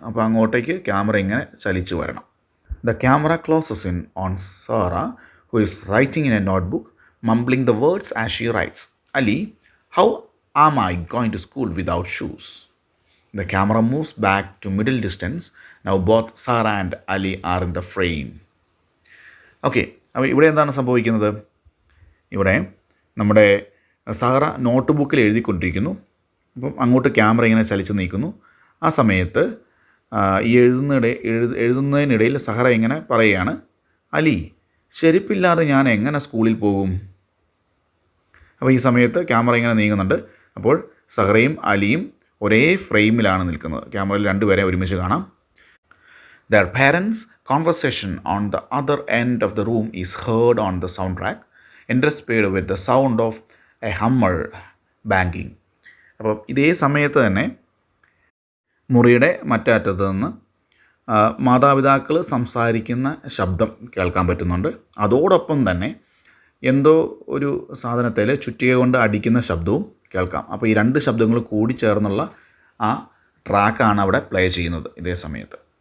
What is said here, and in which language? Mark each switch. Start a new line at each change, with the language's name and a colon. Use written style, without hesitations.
Malayalam: അപ്പോൾ അങ്ങോട്ടേക്ക് ക്യാമറ ഇങ്ങനെ ചലിച്ചു വരണം.
English: The camera closes in on Sarah, who is writing in a notebook, mumbling the words as she writes. Ali, how am I going to school without shoes? The camera moves back to middle distance. Now both Sarah and Ali are in the frame.
Malayalam: Okay, അപ്പോൾ ഇവിടെ എന്താണ് സംഭവിക്കുന്നത്? ഇവിടെ നമ്മുടെ Zahra not ബുക്കിൽ എഴുതിക്കൊണ്ടിരിക്കുന്നു. അപ്പം അങ്ങോട്ട് camera ഇങ്ങനെ ചലിച്ച് നീക്കുന്നു. ആ സമയത്ത് ഈ എഴുതുന്നതിനിടയിൽ സഹറ ഇങ്ങനെ പറയുകയാണ്, അലി, ചെരുപ്പില്ലാതെ ഞാൻ എങ്ങനെ സ്കൂളിൽ പോകും? അപ്പോൾ ഈ സമയത്ത് ക്യാമറ ഇങ്ങനെ നീങ്ങുന്നുണ്ട്. അപ്പോൾ സഹറയും അലിയും ഒരേ ഫ്രെയിമിലാണ് നിൽക്കുന്നത്. ക്യാമറയിൽ രണ്ടുപേരെ ഒരുമിച്ച് കാണാം.
English: Their parents' conversation on the other end of the room is heard on the soundtrack, interspersed with the sound of a hammer banging.
Malayalam: അപ്പോൾ ഇതേ സമയത്ത് തന്നെ മുറിയുടെ മറ്റേ അറ്റത്ത് നിന്ന് മാതാപിതാക്കൾ സംസാരിക്കുന്ന ശബ്ദം കേൾക്കാൻ പറ്റുന്നുണ്ട്. അതോടൊപ്പം തന്നെ എന്തോ ഒരു സാധനത്തിൽ ചുറ്റിക കൊണ്ട് അടിക്കുന്ന ശബ്ദവും കേൾക്കാം. അപ്പോൾ ഈ രണ്ട് ശബ്ദങ്ങൾ കൂടി ചേർന്നുള്ള ആ ട്രാക്കാണ് അവിടെ പ്ലേ ചെയ്യുന്നത് ഇതേ സമയത്ത്.